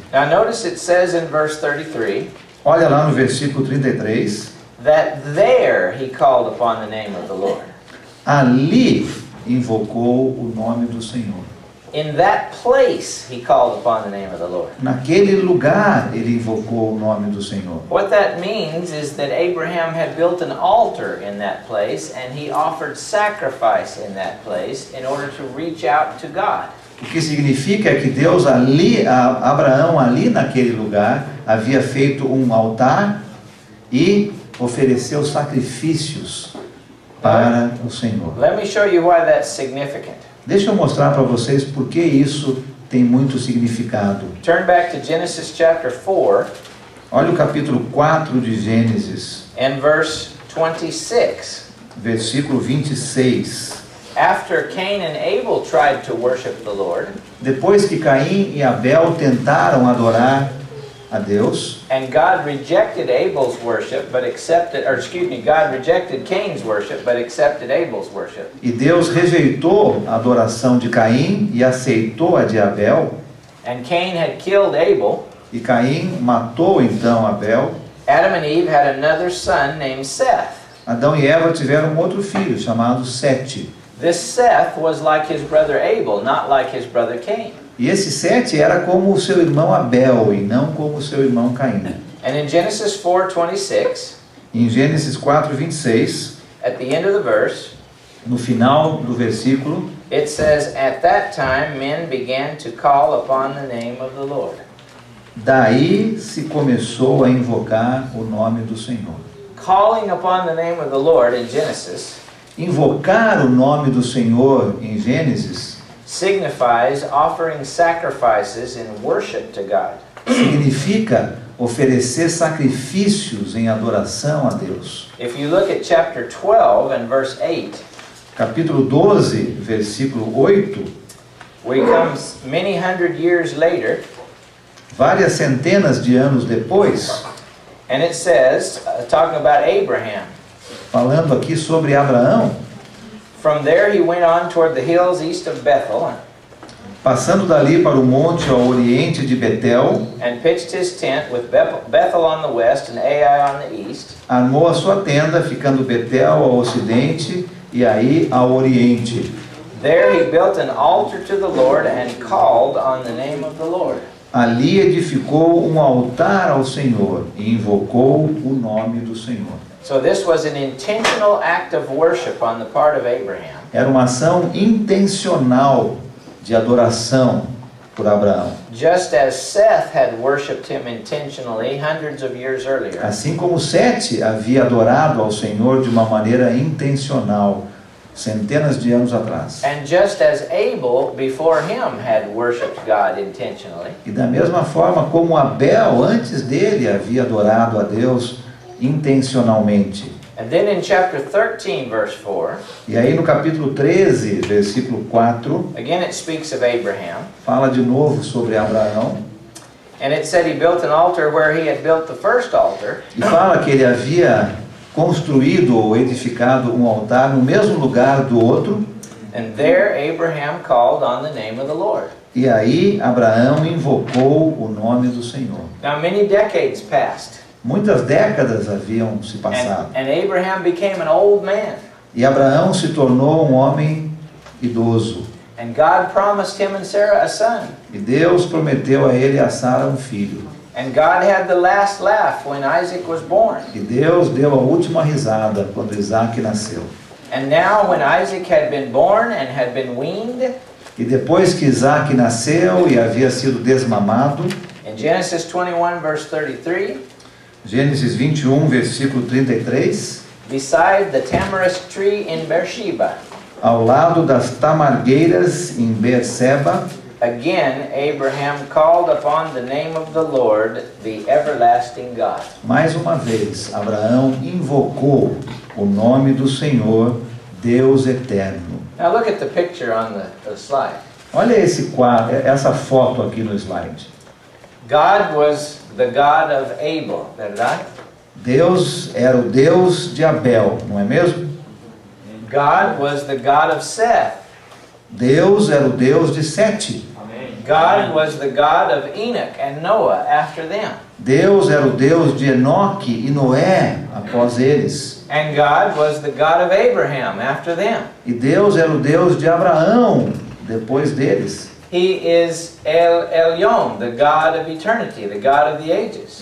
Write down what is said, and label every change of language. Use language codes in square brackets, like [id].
[en] Now, notice it says in verse 33, [pt] Olha lá no versículo 33. [en] that there he called upon the name of the Lord. [pt] Ali invocou o nome do Senhor. [en] In that place he called upon the name of the Lord. [pt] Naquele lugar ele invocou o nome do Senhor. [en] What that means is that Abraham had built an altar in that place and he offered sacrifice in that place in order to reach out to God. [pt] O que significa é que Deus ali, Abraão ali naquele lugar, havia feito um altar e ofereceu sacrifícios para o Senhor. [en] Let me show you why that's significant. [pt] Deixa eu mostrar para vocês por que isso tem muito significado. [en] Turn back to Genesis chapter 4 [pt] Olha o capítulo 4 de Gênesis, [en] and verse 26. [pt] versículo 26. [en] After Cain and Abel tried to worship the Lord, [pt] Depois que Caim e Abel tentaram adorar a Deus, [en] and God rejected Abel's worship, God rejected Cain's worship, but accepted Abel's worship. [pt] e Deus rejeitou a adoração de Caim e aceitou a de Abel, [en] And Cain had killed Abel. [pt] e Caim matou então Abel, [en] Adam and Eve had another son named Seth. [pt] Adão e Eva tiveram um outro filho chamado Sete. [en] This Seth was like his brother Abel, not like his brother Cain. [pt] E esse Sete era como o seu irmão Abel e não como o seu irmão Caim. [en] And in Genesis 4:26, [pt] Em Gênesis 4:26, [en] at the end of the verse, [pt] no final do versículo, [en] it says, "At that time men began to call upon the name of the Lord." [pt] daí se começou a invocar o nome do Senhor. [en] Calling upon the name of the Lord in Genesis [pt] Invocar o nome do Senhor em Gênesis [en] signifies offering sacrifices in worship to God. [pt] significa oferecer sacrifícios em adoração a Deus. [en] If you look at chapter 12 and verse 8, [pt] Capítulo 12, versículo 8, [en] we come many hundred years later, [pt] várias centenas de anos depois, [en] and it says, talking about Abraham, [pt] falando aqui sobre Abraão, [en] from there he went on toward the hills east of Bethel [pt] passando dali para o monte ao oriente de Betel, [en] and pitched his tent with Bethel on the west and Ai on the east. [pt] armou a sua tenda, ficando Betel ao ocidente e aí ao oriente. [en] There he built an altar to the Lord and called on the name of the Lord. [pt] Ali edificou um altar ao Senhor e invocou o nome do Senhor. [en] So this was an intentional act of worship on the part of Abraham. [pt] Era uma ação intencional de adoração por Abraão. [en] Just as Seth had worshipped him intentionally hundreds of years earlier. [pt] Assim como Sete havia adorado ao Senhor de uma maneira intencional, centenas de anos atrás. [en] And just as Abel before him had worshipped God intentionally. [pt] E da mesma forma como Abel antes dele havia adorado a Deus intencionalmente. [en] And then in chapter 13 verse 4, [pt] E aí no capítulo 13, versículo 4, [en] again it speaks of Abraham. [pt] fala de novo sobre Abraão. [en] And it said he built an altar where he had built the first altar. [pt] E fala que ele havia construído ou edificado um altar no mesmo lugar do outro. [en] And there Abraham called on the name of the Lord. [pt] E aí Abraão invocou o nome do Senhor. [en] Now many decades passed. [pt] Muitas décadas haviam se passado. [en] And Abraham became an old man. [pt] E Abraão se tornou um homem idoso. [en] And God promised him and Sarah a son. [pt] E Deus prometeu a ele e a Sara um filho. [en] And God had the last laugh when Isaac was born. [pt] E Deus deu a última risada quando Isaac nasceu. [en] And now when Isaac had been born and had been weaned, [pt] E depois que Isaac nasceu e havia sido desmamado, [en] in Genesis 21 verse 33, [pt] Gênesis 21, versículo 33, [en] beside the tamarisk tree in Beersheba, [pt] ao lado das tamargueiras em Beerseba, [en] again Abraham called upon the name of the Lord, the everlasting God. [pt] mais uma vez, Abraão invocou o nome do Senhor, Deus eterno. [en] Now look at the picture on the slide. [pt] Olha esse quadro, essa foto aqui no slide. [en] God was the God of Abel, [pt] verdade? Deus era o Deus de Abel, não é mesmo? [en] God was the God of Seth. [pt] Deus era o Deus de Sete. [en] God was the God of Enoch and Noah after them. [pt] Deus era o Deus de Enoque e Noé após eles. [en] And God was the God of Abraham after them. [pt] E Deus era o Deus de Abraão depois deles. [en] He is El Elyon, the God of eternity, the God of the ages.